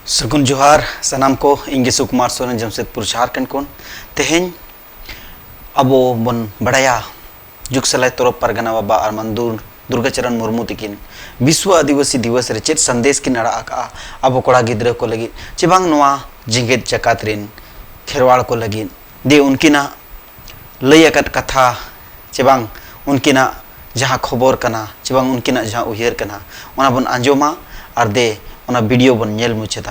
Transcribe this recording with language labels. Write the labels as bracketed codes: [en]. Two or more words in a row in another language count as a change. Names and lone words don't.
[sat] सगुन जोहार सनाम को इंगे सुकुमार सोरेन जमशेदपुर झारखंड को तेहें अबो बन बड़ाया जुग सलाय तोरप परगना बाबा अरमंदुर दुर्गाचरण मुर्मू तकिन विश्व आदिवासी दिवस रे चेत संदेश की नड़ा आका अबो कोड़ा गिद्र को लगी चिबांग नोआ जिंगेत जकात रेन खेरवाड़ को लगी दे उनकिना लयकत कथा चिबांग उनकिना जहाँ खबर कना चिबांग उनकिना जहाँ उहियर कना ओना बन आंजोमा और दे ओना वीडियो बन नेल मुचेदा।